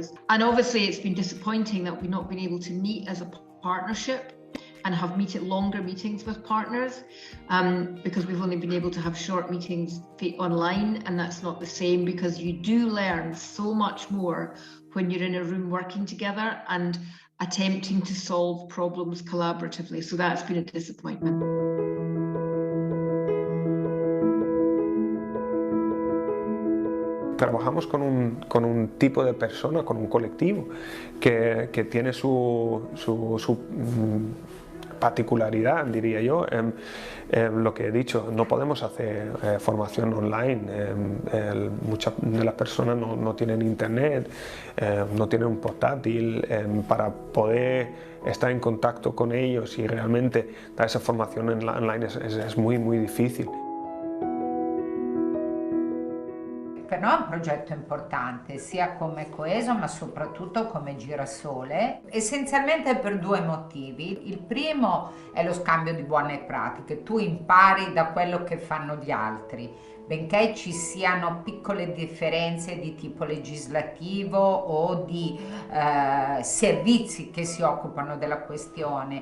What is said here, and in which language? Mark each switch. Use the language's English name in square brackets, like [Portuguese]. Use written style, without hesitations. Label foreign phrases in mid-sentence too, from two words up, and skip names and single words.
[English] And obviously it's been disappointing that we've not been able to meet as a partnership and have longer meetings with partners, because we've only been able to have short meetings online, and that's not the same, because you do learn so much more when you're in a room working together and attempting to solve problems collaboratively. So that's been a disappointment. [Spanish] Trabajamos con un tipo de persona, con un colectivo que tiene su particularidad, diría yo. Lo que he dicho, no podemos hacer formación online. Muchas de las personas no tienen internet, no tienen un portátil para poder estar en contacto con ellos, y realmente dar esa formación online es muy difícil. [Italian] Per noi è un progetto importante, sia come Coeso ma soprattutto come Girasole, essenzialmente per due motivi. Il primo è lo scambio di buone pratiche, tu impari da quello che fanno gli altri, benché ci siano piccole differenze di tipo legislativo o di servizi che si occupano della questione.